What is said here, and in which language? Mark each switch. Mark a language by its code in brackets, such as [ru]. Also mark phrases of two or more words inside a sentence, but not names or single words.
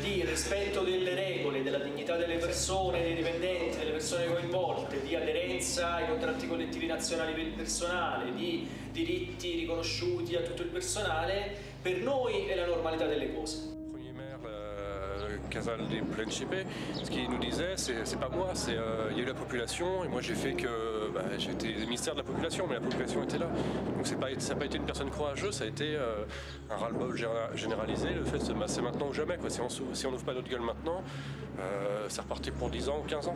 [it] rispetto delle regole, della dignità delle persone, dei dipendenti, delle persone coinvolte, di aderenza ai contratti collettivi nazionali per il personale, di diritti riconosciuti a tutto il personale, per noi è la normalità delle cose. [fr] Casal de Principe, ce qu'il nous disait, c'est pas moi, il y a eu la population et moi j'ai fait que j'étais le ministère de la population, mais la population était là. Donc ça n'a pas été une personne courageuse, ça a été un ras-le-bol généralisé. Le fait c'est maintenant ou jamais, quoi. Si on n'ouvre pas notre gueule maintenant, c'est reparti pour 10 ans ou 15 ans.